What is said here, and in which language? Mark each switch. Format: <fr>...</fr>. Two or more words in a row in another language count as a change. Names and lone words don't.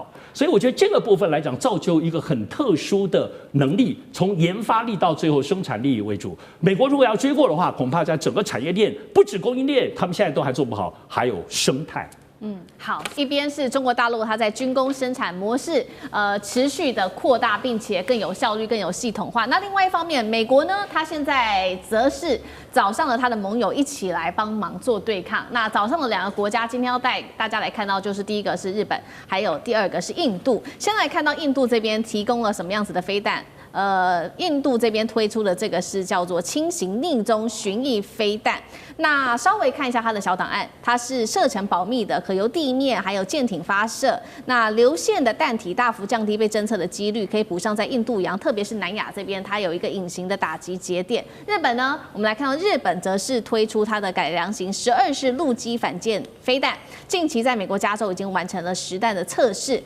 <zh>所以我覺得這個部分來講，造就一個很特殊的能力，從研發力到最後生產力為主。美國如果要追過的話，恐怕在整個產業鏈，不止供應鏈，他們現在都還做不好，還有生態。好，一邊是中國大陸，它在軍工生產模式持續的擴大，並且更有效率、更有系統化。那另外一方面，美國呢，它現在則是找上了它的盟友一起來幫忙做對抗。那找上了2個國家，今天要帶大家來看到，就是第一個是日本，還有第2個是印度。先來看到印度這邊提供了什麼樣子的飛彈。印度這邊推出的這個是叫做輕型逆中巡弋飛彈。那稍微看一下它的小檔案，它是射程保密的，可由地面還有艦艇發射。那流線的彈體大幅降低被偵測的幾率，可以補上在印度洋，特別是南亞這邊，它有一個隱形的打擊節點。日本呢，我們來看到日本則是推出它的改良型12式陸基反艦飛彈，近期在美國加州已經完成了實彈的測試。</zh>